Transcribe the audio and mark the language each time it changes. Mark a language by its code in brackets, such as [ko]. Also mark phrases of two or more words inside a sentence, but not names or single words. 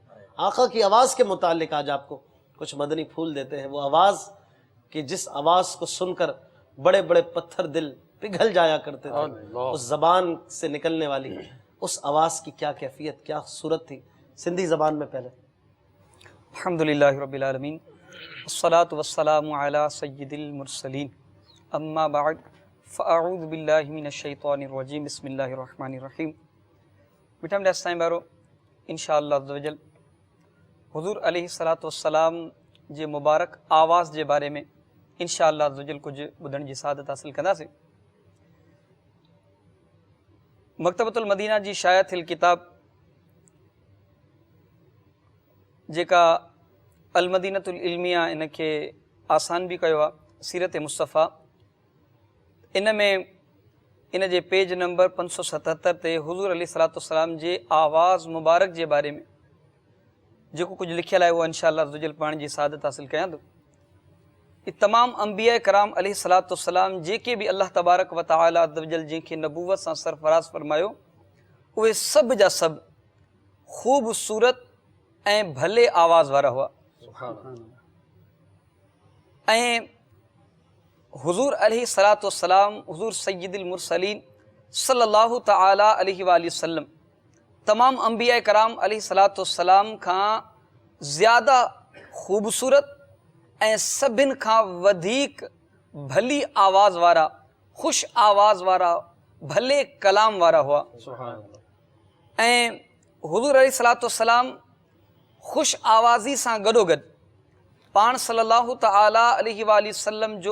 [ur] آقا کی آواز کے متعلق آج آپ کو کچھ مدنی پھول دیتے ہیں۔ وہ آواز کہ جس آواز کو سن کر بڑے بڑے پتھر دل پگھل جایا کرتے تھے، اس زبان سے نکلنے والی اس آواز کی کیا کیفیت، کیا صورت تھی۔ سندھی زبان میں پہلے [ar] الحمدللہ رب العالمین، والصلاة والسلام علی سید المرسلین، اما بعد فاعوذ باللہ من الشیطان الرجیم، بسم اللہ الرحمن الرحیم۔ [sd] بیٹا ہم ڈیس ٹائم بارو [ar] انشاءاللہ عز و جل حضور علیہ الصلوۃ والسلام [sd] جے مبارک آواز جے بارے میں [ar] انشاءاللہ عز و جل [sd] کچھ بدھن جی سعادت حاصل کندا سے۔ مکتبۃ المدینہ جی شایع थियल किताब जेका अलमदीनतुल इल्मिया इन खे आसान भी कयो आहे, सीरत मुस्तफ़ा, इन में इन जे [en] page number [sd] 577 ते हुज़ूर [ar] عليه الصلاة والسلام [sd] जे आवाज़ मुबारक जे बारे में जेको कुछ लिखियल आहे उहो [ar] إن شاء الله عز وجل [sd] पाण जी सआदत हासिल कयां थो। ये तमाम अंबिया कराम [ar] عليه الصلاة والسلام [sd] जेके भी [ar] الله تبارك وتعالى عز وجل [sd] जंहिंखे नबूवत सां सरफराज़ फरमायो, उहे सभु जा सभु ख़ूबसूरत ऐं भले आवाज़ वारा हुआ। ऐं हुज़ूर [ar] عليه الصلاة والسلام, [sd] हुज़ूर [ar] سيد المرسلين صلى الله تعالى عليه وسلم [sd] तमाम अंबिया कराम [ar] عليه الصلاة والسلام [sd] खां ज़्यादा ख़ूबसूरत ऐं सभिनि खां वधीक भली आवाज़ वारा, ख़ुशि आवाज़ वारा, भले कलाम वारा हुआ। ऐं हुज़ूर [ar] عليه الصلاة والسلام [sd] ख़ुशि आवाज़ी सां गॾोगॾु पाण [ar] صلى الله تعالى عليه وسلم [sd] जो